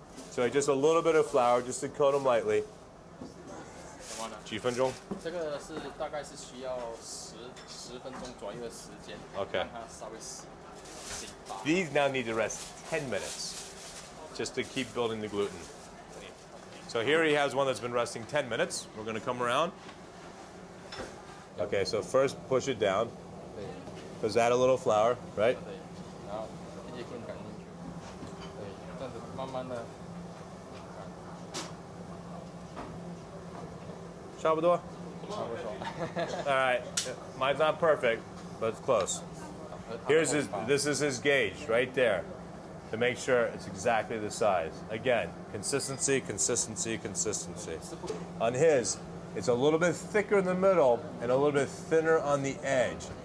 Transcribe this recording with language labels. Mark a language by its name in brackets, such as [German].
[English] So just a little bit of flour, just to coat them lightly. [Chinese] 几分钟？这个是大概是需要10分钟左右的时间， [English] Okay. [Chinese] 让它稍微醒发。 [English] These now need to rest 10 minutes, just to keep building the gluten. So here he has one that's been resting 10 minutes. We're going to come around. Okay, so first push it down. Just add a little flour, right? [Chinese] 对，然后一点点赶进去，对，这样子慢慢的。差不多. [English] All right, mine's not perfect, but it's close. This is his gauge right there to make sure it's exactly the size. Again, consistency, consistency, consistency. On his, it's a little bit thicker in the middle and a little bit thinner on the edge.